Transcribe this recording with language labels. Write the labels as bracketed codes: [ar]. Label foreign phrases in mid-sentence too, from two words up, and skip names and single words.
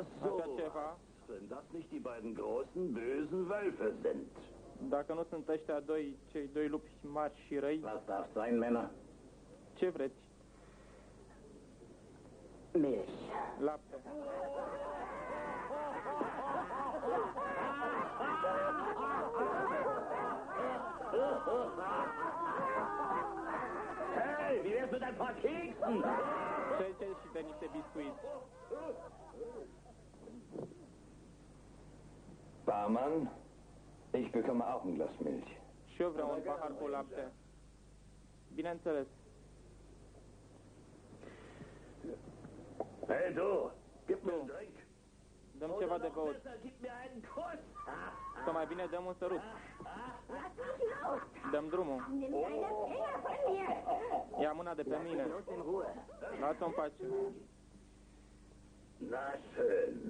[ro] Așa [de] sowas. [ro] ceva. [de] Wenn das nicht die beiden großen, bösen Wölfe sind. [ro] Dacă nu sunt ăștia doi, cei doi lupi mari și răi, [de] Was darf sein, Männer? [ro] ce vreți? [de] Milch. [ro] Lapte. [de] Hey, wie wär's mit ein paar Keksen? [ro] Treceți și de niște biscuiți. [de] Barmann, ich bekomme auch ein Glas Milch. [ro] Și eu vreau un pahar cu lapte. Bineînțeles. [de] Hey du, gib mir einen Drink. [ro] Dăm ceva de băut. [de] Gib mir einen Kuss. [ro] Sau mai bine dăm un sărut. Dăm drumul. Ia mâna de pe mine. Lasă-o în pace. [de] Na schön,